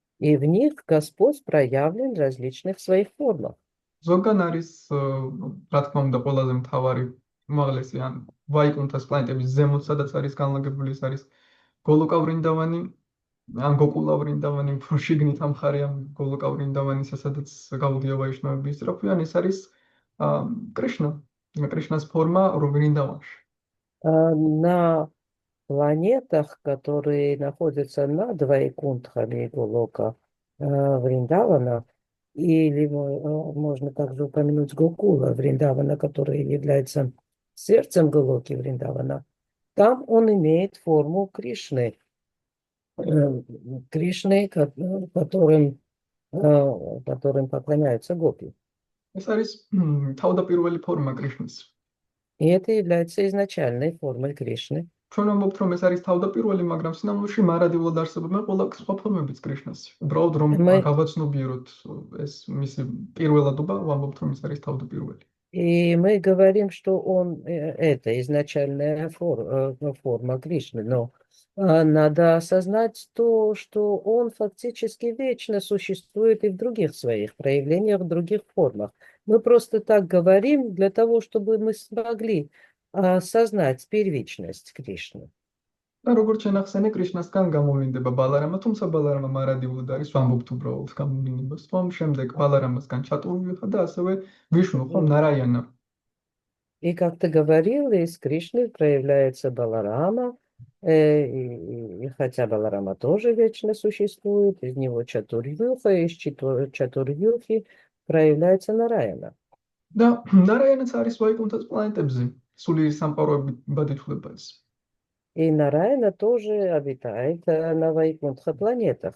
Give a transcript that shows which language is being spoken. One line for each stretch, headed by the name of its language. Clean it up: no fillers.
Russian: И в них Господь проявлен в различных своих формах.
Georgian: ზოგან არის, რა თქმა უნდა, ყველაზე მთავარი უმაღლესი ან ვაიკუნთას პლანეტების ზემოთ, სადაც არის განლაგებული, ეს არის გოლოკა ვრინდავანი, ან გოკულა ვრინდავანი, უფრო შიგნით ამ მხარე ამ გოლოკა ვრინდავანისა, სადაც გაუდია ვაიშნავების ძროხი, ან ეს არის კრიშნას форма ვრინდავანში.
Russian: На планетах, которые находятся над Вайкунтхами Голока Вриндавана, или можно также упомянуть Гокула Вриндавана, который является сердцем Голоки Вриндавана, там он имеет форму Кришны, которым поклоняются гопи.
Georgian: ეს არის თავდაპირველი ფორმა კრიშნის.
Russian: И это является изначальной формой Кришны.
Georgian: ჩვენ ვამბობთ, რომ ეს არის თავდაპირველი, მაგრამ სინამდვილეში მარადიულად არსებობენ ყველა სხვა ფორმებიც კრიშნას. უბრალოდ რომ გავაცნობიეროთ ეს მისი პირველადობა, ვამბობთ, რომ ეს არის თავდაპირველი.
Russian: И мы говорим, что он это изначальная форма Кришны, но надо осознать то, что он фактически вечно существует и в других своих проявлениях, в других формах. Мы просто так говорим для того, чтобы мы смогли осознать первичность Кришны.
Georgian: და როგორც შენახსენე, კრიშნასგან გამოვლინდება ბალარამა, თუმცა ბალარამა მარადიულად არის, ვამბობთ უბრალოდ გამოვლინებას, რომ შემდეგ ბალარამასგან ჩატურვიუხა და ასევე ვიშნუ, ხომ ნარაიანა.
Russian: И как ты говорил, из Кришны проявляется Баларама, и хотя Баларама тоже вечно существует, из него Чатурьюха, из Чатурьюхи проявляется Нараяна.
Georgian: და ნარაიანაც არის ვაიკუნთას планетებზე, სულიერი სამყაროებით ბადითულებაც.
Russian: И Нараяна тоже обитает на Вайкунтха планетах.